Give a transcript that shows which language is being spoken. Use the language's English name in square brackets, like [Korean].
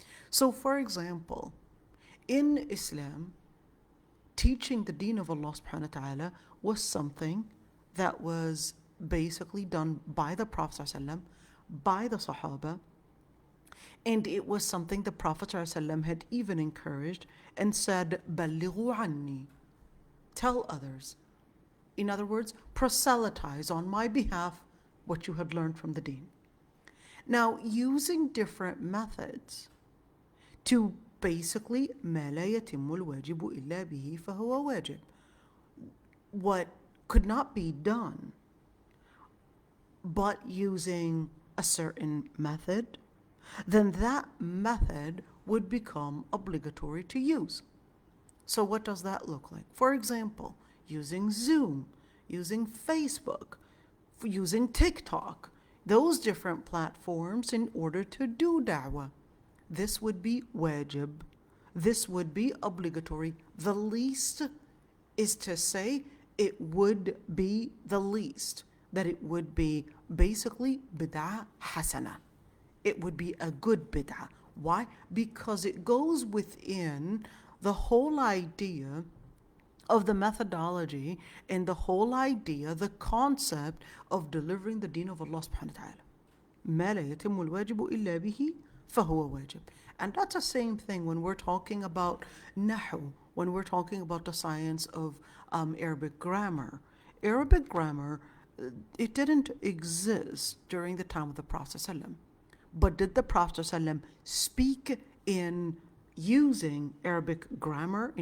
[English] So, for example, in Islam, teaching the deen of Allah subhanahu wa ta'ala was something that was basically done by the Prophet ﷺ, by the Sahaba, and it was something the Prophet ﷺ had even encouraged and said, [Arabic] بَلِّغُوا عَنِّي, [English] tell others. In other words, proselytize on my behalf what you had learned from the deen. Now, using different methods to basically [Arabic] ما لا يتم الواجب إلا به فهو واجب. [English] What could not be done but using a certain method, then that method would become obligatory to use. So what does that look like? For example, using Zoom, using Facebook, using TikTok, those different platforms in order to do da'wah. This would be wajib. This would be obligatory. The least is to say it would be the least, that it would be basically bid'ah hasana. It would be a good bid'ah. Why? Because it goes within the whole idea of the methodology and the whole idea, the concept of delivering the deen of Allah subhanahu wa ta'ala. [Arabic] ما لا يتم الواجب إلا به فهو واجب. [English] And that's the same thing when we're talking about nahu, when we're talking about the science of Arabic grammar. Arabic grammar, it didn't exist during the time of the Prophet ﷺ. But did the Prophet ﷺ speak in using Arabic grammar?